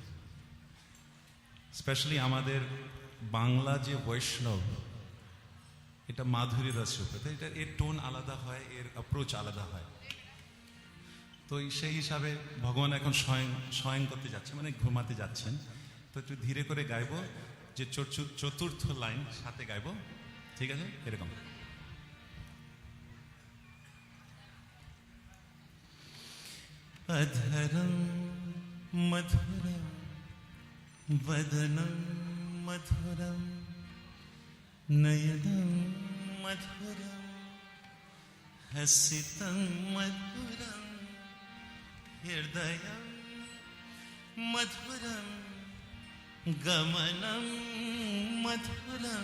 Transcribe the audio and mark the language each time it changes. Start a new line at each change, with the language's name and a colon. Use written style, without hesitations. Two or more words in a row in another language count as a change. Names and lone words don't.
Bangla: স্পেশালি আমাদের বাংলা যে বৈষ্ণব, এটা মাধুরী রসের উপরে, তো এটা এর টোন আলাদা হয়, এর অ্যাপ্রোচ আলাদা হয়। তো সেই হিসাবে ভগবান এখন শয়ন করতে যাচ্ছে, মানে ঘুমাতে যাচ্ছেন। তো একটু ধীরে করে গাইব, যে চতুর্থ লাইন সাথে গাইব। ঠিক আছে, এরকম।
Sanskrit: अधरं मधुरं वदनं मधुरं नयनं मधुरं हसितं मधुरं हृदयं मधुरं गमनं मधुरं।